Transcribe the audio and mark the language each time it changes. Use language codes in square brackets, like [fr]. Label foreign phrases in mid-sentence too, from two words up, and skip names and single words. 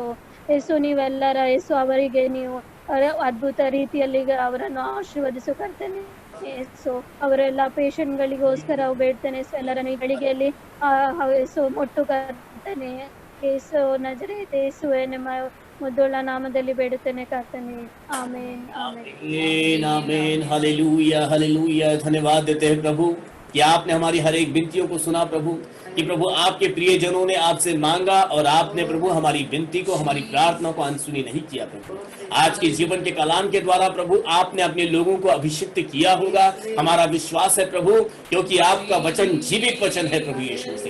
[kn] ಯೇಸು ನೀವೆಲ್ಲರ ಯೇಸು ಅವರಿಗೆ ನೀವು ಅದ್ಭುತ ರೀತಿಯಲ್ಲಿ ಅವರನ್ನು ಆಶೀರ್ವದಿಸು ಕರ್ತೇನೆ ಯೇಸು. ಅವರೆಲ್ಲ ಪೇಷಂಟ್ಗಳಿಗೋಸ್ಕರ ಬೇಡ್ತೇನೆ, ಸೊ ಎಲ್ಲರನ್ನು ಈ ಗಳಿಗೆಯಲ್ಲಿ ಯೇಸು ಮುಟ್ಟು ಕರ್ತೇನೆ ಯೇಸು. ನಜರೇತ್ ಯೇಸುವೆ ನಿಮ್ಮ ಮುದ್ದುಳ್ಳ ನಾಮದಲ್ಲಿ ಬೇಡುತ್ತೇನೆ ಕರ್ತೇನೆ, ಆಮೇನ್ [hi] आमीन आमीन। हालेलुया हालेलुया। धन्यवाद देते हैं प्रभु कि आपने हमारी हर एक विनतियों को सुना प्रभु, कि प्रभु आपके प्रियजनों ने आपसे मांगा और आपने प्रभु हमारी विनती को, हमारी प्रार्थना को अनसुनी नहीं किया प्रभु। आज के जीवन के कलाम के द्वारा प्रभु आपने अपने लोगों को अभिषिक्त किया होगा, हमारा विश्वास है प्रभु, क्योंकि आपका वचन जीवित वचन है प्रभु यीशु मसीह।